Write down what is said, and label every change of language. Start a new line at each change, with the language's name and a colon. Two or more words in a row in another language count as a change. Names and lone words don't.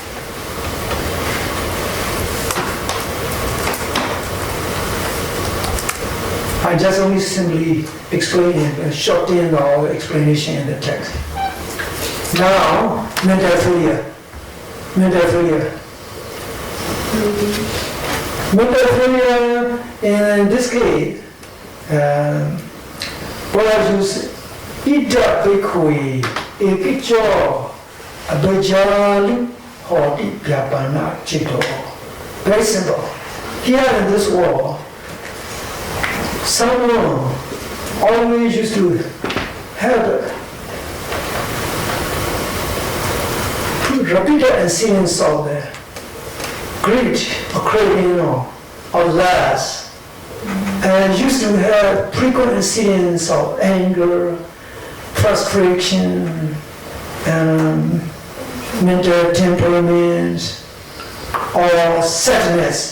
English: I just only simply explain it, shorten our explanation in the text. Now, mental failure. Mental failure. Mental failure, in this case, what I use,
Pali: ida bhikkhu ekiccho abhijali hoti vyapana chitto.
English: Very simple. Here in this world, someone always used to have repeated incidents of greed or craving or lust, and used to have frequent incidents of anger, frustration, mental temperaments, or sadness.